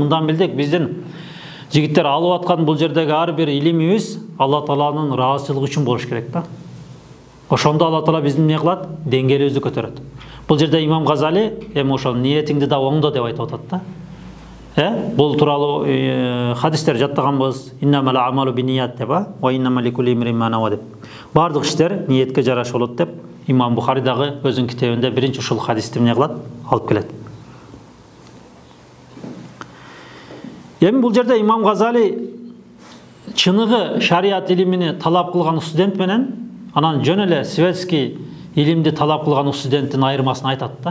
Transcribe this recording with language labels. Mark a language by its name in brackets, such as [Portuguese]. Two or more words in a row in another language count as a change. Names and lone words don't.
[Kyrgyz] Мындан билдик, биздин жигиттер алып аткан бул жердеги ар бир илимибиз Алла Тааланын ыраазычылыгы үчүн болуш керек да. Ошондо Алла Таала биздин не кылат? Деңгээлибизди көтөрөт. Бул жерде Имам Газали эми ошол ниетиңди да оңдо деп айтып атат да. Бул тууралуу хадистер жаттаганбыз. [Arabic] إنما الأعمال بالنيات деп, وإنما لكل امرئ ما نوى деп. [Kyrgyz] Бардык иштер ниетке жараша болот деп Имам Бухари дагы өзүнүн китебинде биринчи ушул хадисти эмне кылат? Алып келет. Эми бул жерде Имам Газали чыныгы шариат илимини талап кылган студент менен анан жөн эле светский илимди талап кылган студенттин айырмасын айтат да.